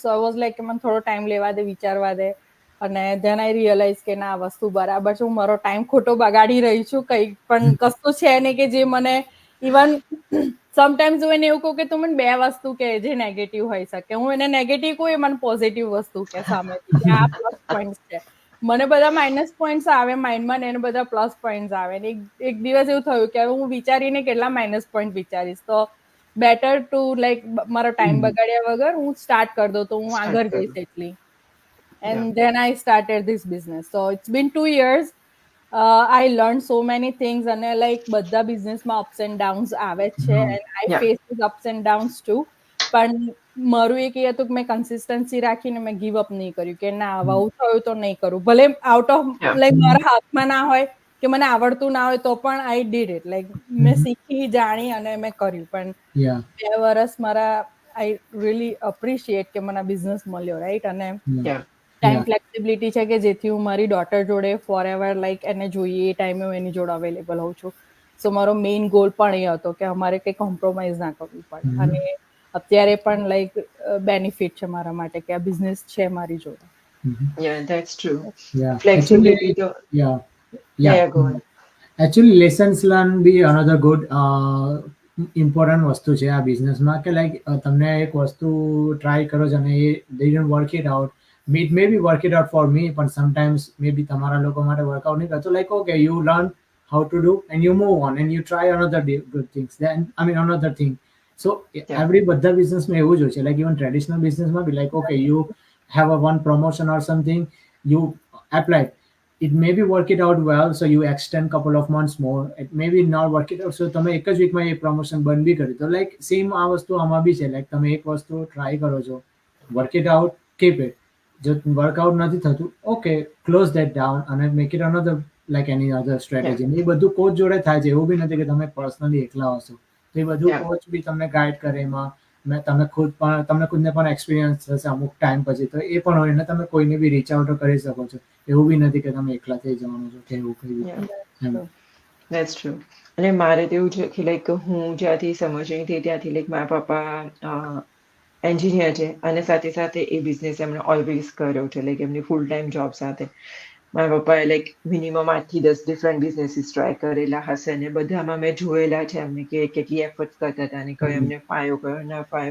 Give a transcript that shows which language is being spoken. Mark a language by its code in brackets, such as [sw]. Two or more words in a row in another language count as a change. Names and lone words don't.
[en] so I was like [gu] કે મને થોડો ટાઈમ લેવા દે, વિચારવા દે. અને [en] then I realize [gu] કે ના, આ વસ્તુ બરાબર છે, હું મારો ટાઈમ ખોટો બગાડી રહી છું, કંઈ પણ કશું છે નહીં કે જે મને [en] even sometimes [gu] હું એને એવું કહું કે તું મને 2 વસ્તુ કે જે નેગેટિવ હોઈ શકે, હું એને નેગેટિવ કહું, એ મને પોઝિટિવ વસ્તુ કે સામેથી કે આ [en] plus point [gu] છે. મને બધા [en] minus points [gu] આવે માઇન્ડમાં, ને એને બધા [en] plus points [gu] આવે. ને એક દિવસ એવું થયું કે હું વિચારીને કેટલા [en] minus point [gu] વિચારીશ, તો [en] better to like [gu] મારો ટાઈમ બગાડ્યા વગર હું સ્ટાર્ટ કરી દઉં, તો હું આગળ જઈશ એટલી. [en] And then I started this business. So it's been 2 years. I learned so many things, [gu] અને લાઈક બધા બિઝનેસમાં [en] ups and downs [gu] આવે જ છે, [en] and I Yeah. face these ups and downs too. [gu] પણ મારું એક એ હતું કે મેં કન્સિસ્ટન્સી રાખીને મેં [en] give up [gu] નહીં કર્યું કે ના, આવું થયું તો નહીં કરું, ભલે [en] out of Yeah. [gu] લાઈક મારા હાથમાં ના હોય કે મને આવડતું ના હોય, તો પણ [en] I did it. [gu] લાઈક મેં શીખી, જાણી અને મેં કર્યું. પણ [en] Yeah. [gu] 2 વર્ષ મારા [en] I really appreciate [gu] કે મને બિઝનેસ મળ્યો, રાઈટ. અને [en] Yeah. time flexibility [gu] છે કે જેથી હું મારી ડોટર જોડે [en] for ever like [gu] એને જોઈએ એ ટાઈમે હું એની જોડે અવેલેબલ હોઉં છું. સો મારો [en] main goal [gu] પણ એ હતો કે અમારે કંઈ કોમ્પ્રોમાઇઝ ના કરવું પડે. Mhm. અને અત્યારે પણ [en] like benefit [gu] છે મારા માટે કે આ બિઝનેસ છે મારી જોડે. [en] Yeah, that's true. Yeah, Flexibility actually, [gu] તો [en] yeah, yeah, yeah. go on. Actually, lessons learn be another good important [gu] વસ્તુ છે આ બિઝનેસમાં કે લાઈક તમને એક વસ્તુ ટ્રાય કરો છો અને એ [en] didn't work it out. It may be work it out for me, but sometimes maybe [gu] તમારા લોકો માટે વર્કઆઉટ નહીં કરતો. [en] Like okay, you learn how to do and you move on and you try another good things. Then I mean another thing. So Yeah, [gu] every બધા બિઝનેસમાં એવું જ હોય છે. [en] Like even traditional [gu] બિઝનેસમાં બી [en] like okay, you have a one promotion or something, you apply. It may be work it out well, so you extend couple of months more. It may be not work it out, so [gu] તમે એક જ વીકમાં એ પ્રમોશન બંધ બી કરી દો. [en] like same [gu] આ વસ્તુ આમાં બી છે. લાઈક તમે એક વસ્તુ ટ્રાય કરો છો, [en] work it out, keep it. [gu] જો વર્કઆઉટ નથી થતું, [en] okay, close that down [gu] અને [en] make it another like any other strategy. [gu] એ બધું કોચ જોડે થાય છે. એવું બી નથી કે તમે પર્સનલી એકલા હશો. તો એ બધું [en] yeah, [gu] કોચ બી તમને ગાઈડ કરે એમાં. તમે તમને ખુદને પણ એક્સપિરિયન્સ થશે અમુક ટાઈમ પછી, તો એ પણ હોય ને તમે કોઈને બી [en] reach out [gu] કરી શકો છો. એવું બી નથી કે તમે એકલા થઈ જવાનું છો કે એવું કઈ [en] yeah, [gu] એમ. [en] that's true. [gu] અને મારે તો એવું છે કે લાઈક હું જ્યાંથી સમજણી થઈ ત્યાંથી લાઈક મારા પપ્પા એન્જિનિયર છે અને સાથે સાથે એ બિઝનેસ એમણે ઓલવેઝ કર્યો છે. લાઈક એમની [en] full time job [gu] સાથે મારા પપ્પાએ [en] like minimum [gu] 8 થી 10 [en] different businesses [gu] ટ્રાય કરેલા હશે અને બધામાં મેં જોયેલા છે એમને કે કેટલી એફર્ટ કરતા હતા અને કયો એમને ફાયો કયો ના ફાયો.